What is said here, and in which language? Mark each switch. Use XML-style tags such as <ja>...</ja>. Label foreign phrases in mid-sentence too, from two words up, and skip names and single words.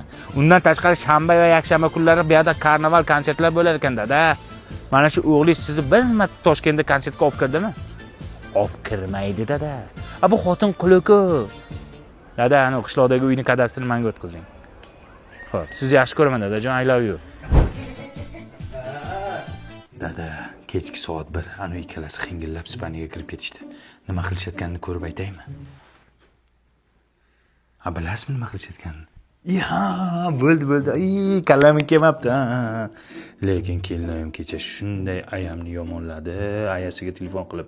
<uz>Undan tashqari shanba va yakshanba kunlari bu yerda karnaval konsertlar bo'lar ekan dada. Mana shu o'g'lingiz sizni bir marta Toshkentda konsertga olib kirdimi? Olib kirmaydi dada. Bu xotin quli-ku. Dada, ana qishloqdagi uyni kadastrini menga o'tkazing. Xo'p, sizni yaxshi ko'raman dadajon,</uz> <en>I love you.</en> <uz>Dada, kechki soat 1, ana ikkalasi xingillab spaniyaga kirib ketishdi. Nima qilishayotganini ko'rib aytaymi? Ha, bilasizmi nima qilishayotganini? Ya, bo'ldi. Kallamim kelmabdi. Lekin kelinim kecha shunday ayamni yomonladi, ayasiga telefon qilib.</uz>